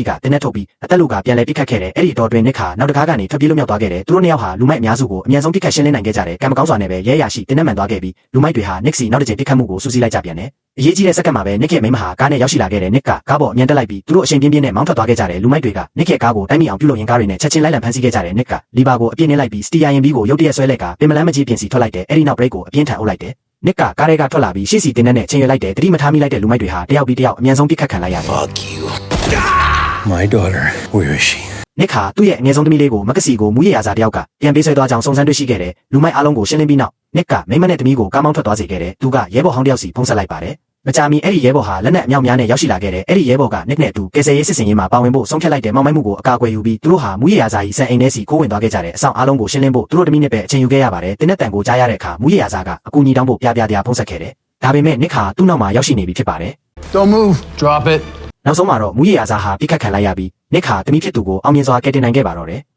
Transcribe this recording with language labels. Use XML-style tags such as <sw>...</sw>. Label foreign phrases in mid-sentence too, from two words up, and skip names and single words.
<my>ကတင်းနဲ့ထုတ်ပြီးအသက်လူကပြန်လဲပစ်ခတ်ခဲ့တယ်အဲ့ဒီတော့တွင်နစ်ခါနောက်တကားကနေထွက်ပြေးလွတ်မြောက်သွားခဲ့တယ်သူတို့နှစ်ယောက်ဟာလူမိုက်အများစုကိုအမြန်ဆုံးပစ်ခတ်ရှင်းလင်းနိုင်ခဲ့ကြတယ်ကံမကောင်းစွာနဲ့ပဲရဲရရှိတင်းနဲ့မှန်သွားခဲ့ပြီးလူမိုက်တွေဟာနစ်စီနောက်တစ်ချိန်ပစ်ခတ်မှုကိုစူးစီးလိုက်ကြပြန်တယ်အရေးကြီးတဲ့စက္ကန့်မှာပဲနစ်ရဲ့မိမဟာကားနဲ့ရောက်ရှိလာခဲ့တယ်နစ်ကကားပေါ်အမြန်တက်လိုက်ပြီးသူတို့အချိန်ပြင်းပြင်းနဲ့မောင်းထွက်သွားခဲ့ကြတယ်လူမိုက်တွေကနစ်ရဲ့ကားကိုတိုက်မိအောင်ပြုလုပ်ရင်ကားတွေနဲ့ချက်ချင်းလိုက်လံဖမ်းဆီးခဲ့ကြတယ်နစ်ကလီဘာကိုအပြင်းနှင်းလိုက်ပြီးစတီယာရင်ဘီကိုရုတ်တရက်ဆွဲလိုက်ကပင်မလန်းမကြီးပြင်စီထွက်လိုက်တယ်အဲ့ဒီနောက်ဘရိတ်ကိုအပြင်းထန်အုပ်လိုက်တယ်နစ်ကကားတွေကထွက်လာပြီးရှေ့စီတင်းနဲ့ချင်းရွက်လိုက်တယ်တတိမထားမိလိုက်တဲ့လူမိုက်တွေဟာတယောက်ပြီးတယောက်အမြန်ဆုံးပစ်ခတ်ခံလိုက်ရတယ်</my> <en>Fuck you. My daughter, where is she?</en> <my>နစ်ခါသူ့ရဲ့အငယ်ဆုံးသမီးလေးကိုမက္ကစီကိုမူရရစာတယောက်ကပြန်ပေးဆွဲသွားကြောင်းစုံစမ်းတွေ့ရှိခဲ့တယ်လူမိုက်အားလုံးကိုရှင်းလင်းပြီးနောက်နစ်ကမိမနဲ့သမီးကိုကားမောင်းထွက်သွားစေခဲ့တယ်သူကရဲဘော်ဟောင်းတယောက်စီဖုံးဆက်လိုက်ပါတယ်မကြာမီအဲ့ဒီရဲဘော်ဟာလက်နက်အမြောက်များနဲ့ရောက်ရှိလာခဲ့တယ်အဲ့ဒီရဲဘော်ကနစ်နဲ့အတူကယ်ဆယ်ရေးစစ်စင်ရေးမှာပါဝင်ဖို့ဆုံးဖြတ်လိုက်တဲ့မောင်မိုက်မှုကိုအကာအကွယ်ယူပြီးသူတို့ဟာမူရရစာကြီးစံအိမ်ထဲစီခိုးဝင်သွားခဲ့ကြတယ်အဆောင်အားလုံးကိုရှင်းလင်းဖို့သူတို့တမိနဲ့ပဲအချိန်ယူခဲ့ရပါတယ်တင်းနဲ့တန်ကိုကြားရတဲ့အခါမူရရစာကအကူအညီတောင်းဖို့ပြပြဖုံးဆက်ခဲ့တယ်ဒါပေမဲ့နစ်ခါသူ့နောက်မှာရောက်ရှိနေပြီဖြစ်ပါတယ်</my> <en>Don't move. Drop it.</en> <my>နောက်ဆုံးမှာတော့မူရရစာဟာပြစ်ခတ်ခံလိုက်ရပြီးနစ်ခါတမိဖြစ်သူကိုအောင်မြင်စွာကယ်တင်နိုင်ခဲ့ပါတော့တယ်</my>